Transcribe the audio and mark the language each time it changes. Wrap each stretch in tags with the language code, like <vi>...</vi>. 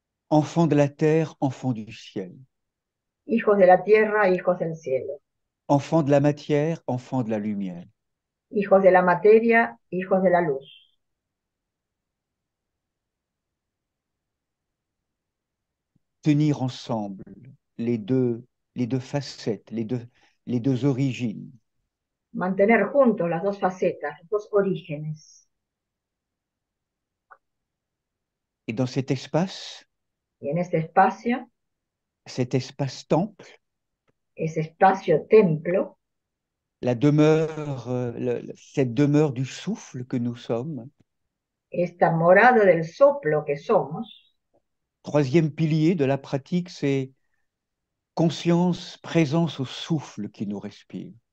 <fr>Enfant de la terre, enfant du ciel.</fr> <es>Hijos de la tierra, hijos del cielo.</es> <fr>Enfant de la matière, enfant de la lumière.</fr> <es>Hijos de la materia, hijos de la luz.</es> <fr>Tenir ensemble les deux facettes, les deux origines.</fr> <es>Mantener juntos las dos facetas, los dos orígenes.</es> <fr>Et dans cet espace</fr> <es>Y en este espacio,</es> <fr>temple,</fr> <es>ese espacio templo,</es> <fr>la demeure, cette demeure du souffle que nous sommes.</fr> <es>esta morada del soplo que somos.</es> <fr>Troisième pilier de la pratique, c'est conscience, présence au souffle qui nous respire.</fr>